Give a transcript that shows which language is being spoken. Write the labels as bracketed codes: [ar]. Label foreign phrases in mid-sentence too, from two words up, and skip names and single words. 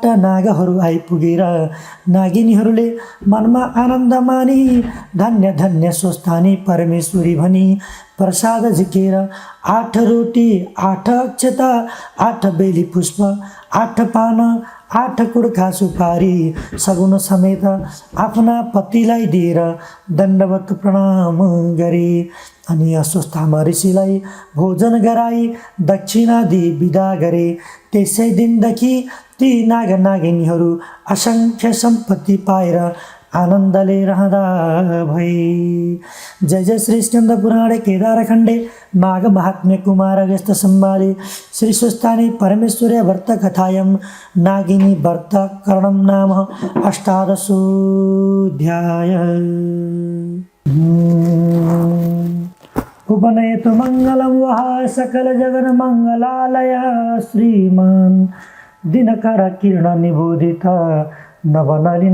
[ne] नागहरू आइपुगेर नागिनीहरूले मनमा आनन्द मानी धन्य धन्य स्वस्थानी परमेश्वरी भनी प्रसाद झिकेर 8 रोटी 8 अक्षता 8 बेली पुष्प 8 पान 8 कुड्का सुपारी सगुन समेत आफ्ना पतिलाई दिएर दण्डवत प्रणाम गरे। अनि अस्वस्थमा ऋषिलाई भोजन गराई दक्षिणा दिई विदा गरे। त्यसै दिनदेखि ती नाग नागिनीहरू असङ्ख्य सम्पत्ति पाएर आनन्दले रहँदा भई। [sa] जय जय श्री स्कंद पुराणे केदारखण्डे माघ महात्म्य कुमार अगस्त्य संवादे श्री स्वस्थानी परमेश्वरी व्रत कथायां नागिनी व्रत करणं नाम 18 उपनयतु मंगलं वः सकल जगन मंगलालय श्रीमान दिनकर किरण निबोधित नवनलिन